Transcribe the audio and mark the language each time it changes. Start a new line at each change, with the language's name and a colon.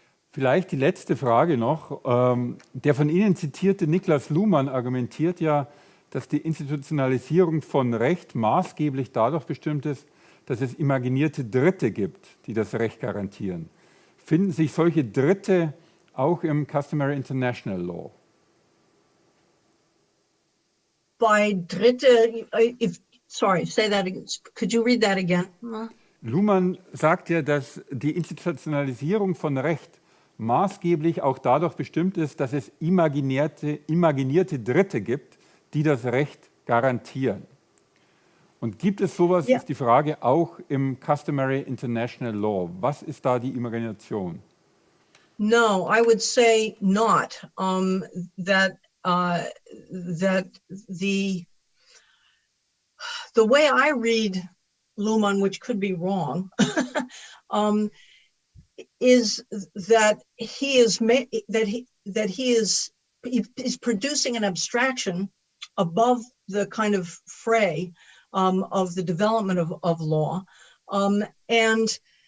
German: Vielleicht die letzte Frage noch. Der von Ihnen zitierte Niklas Luhmann argumentiert ja, dass die Institutionalisierung von Recht maßgeblich dadurch bestimmt ist, dass es imaginierte Dritte gibt, die das Recht garantieren. Finden sich solche Dritte auch im Customary International Law?
English: By Dritte, sorry, say that again. Could you read that again?
German: Luhmann sagt ja, dass die Institutionalisierung von Recht maßgeblich auch dadurch bestimmt ist, dass es imaginierte Dritte gibt, die das Recht garantieren. Und gibt es sowas, ist die Frage, auch im Customary International Law? Was ist da die Imagination?
English: No, I would say not. That the way I read Luhmann, which could be wrong, is that he is producing an abstraction above the kind of fray of the development of law, and